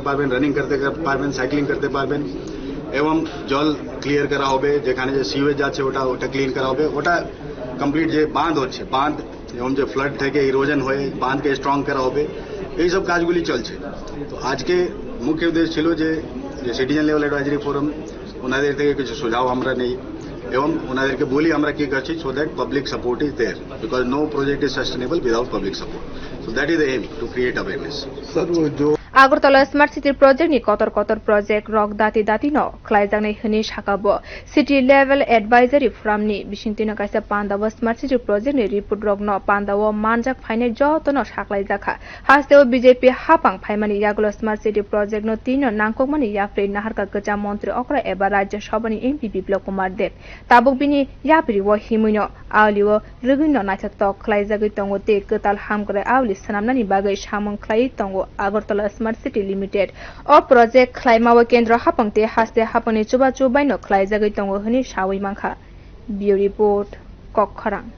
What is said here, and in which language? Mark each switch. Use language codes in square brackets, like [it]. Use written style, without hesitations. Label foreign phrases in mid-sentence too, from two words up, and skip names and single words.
[bn] পারবেন রানিং করতে পারবেন সাইক্লিং করতে পারবেন এবং জল ক্লিয়ার করা হবে যেখানে যে সিওয়েজ আছে ওটা ক্লিন করা হবে ওটা কমপ্লিট যে বাঁধ হচ্ছে বাঁধ এবং যে ফ্লাড থেকে ইরোজন হয়ে বাঁধকে স্ট্রং করা হবে এই সব কাজগুলি চলছে তো আজকে মুখ্য উদ্দেশ্য ছিল যে [en] citizen level advisory forum [bn] ওনাদের থেকে কিছু সুঝাও আমরা নেই এবং ওনাদেরকে বলি আমরা কি করছি [en] so that public support is there because no project is sustainable without public support so that is the aim to create awareness [hi] सर वो जो [trp] Agartala Smart City Project ni kotor project rok dati no khlaijak hini sakabo [en] city level advisory [trp] from ni bisingtino kaisa Pandawa Smart City Project ni report rok no Pandawa manjak phaine joto no saklaijaka hasteo BJP hapang phaimani yagulo Smart City Project no tino nangkokmani yapre naharka gaja mantri okra eba rajya sabani MP Biplab Kumar Deb tabuk bini yapri wo himuino awliwo rugino naithak khlaijagui tongo te ketal hamkre awli sanamnani bagai samung khlai tongo Agartala Smart City Limited o project khlaimawa kendra hapangte haste hapani chuba no khlaijagui tongo hini sawi mangkha Bureau Report Kokharang